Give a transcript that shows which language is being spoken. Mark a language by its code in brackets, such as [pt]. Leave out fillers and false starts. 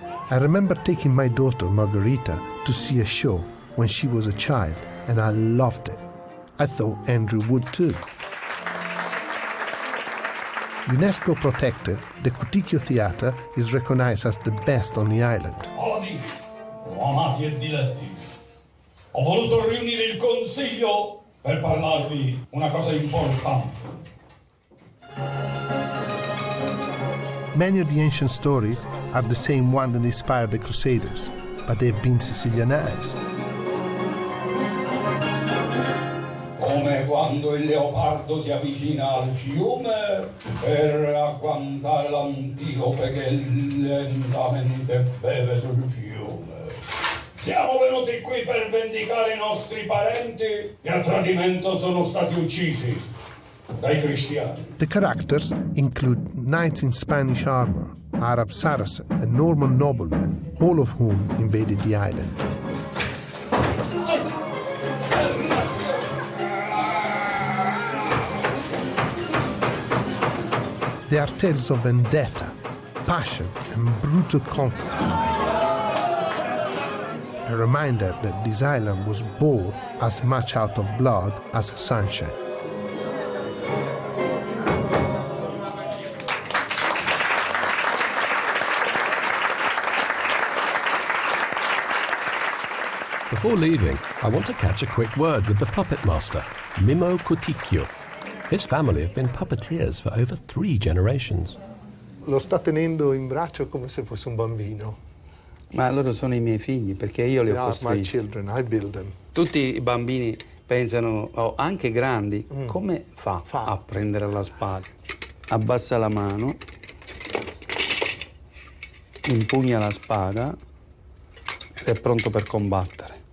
[en] I remember taking my daughter, Margherita, to see a show when she was a child, and I loved it. I thought Andrew would too. UNESCO protected, the Cuticchio Theatre is recognized as the best on the island. [it] Paladini, amati e diletti, ho voluto riunire il consiglio per parlarvi una cosa importante. [en] Many of the ancient stories are the same one that inspired the Crusaders, but they've been Sicilianized. [it] Come quando il leopardo si avvicina al fiume per agguantare l'antilope che lentamente beve sul fiume. Siamo venuti qui per vendicare i nostri parenti che a tradimento sono stati uccisi dai cristiani. [en] The characters include knights in Spanish armor, Arab Saracen, and Norman noblemen, all of whom invaded the island. They are tales of vendetta, passion, and brutal conflict. A reminder that this island was born as much out of blood as sunshine. Before leaving, I want to catch a quick word with the puppet master, Mimmo Cuticchio. His family have been puppeteers for over 3 generations. [it] Lo sta tenendo in braccio come se fosse un bambino. Ma loro sono i miei figli, perché io li ho [en] They are my [it] costruiti. [en] children, I build them. [it] Tutti i bambini pensano, anche grandi, come fa a prendere la spada? Abbassa la mano, impugna la spada ed è pronto per combattere.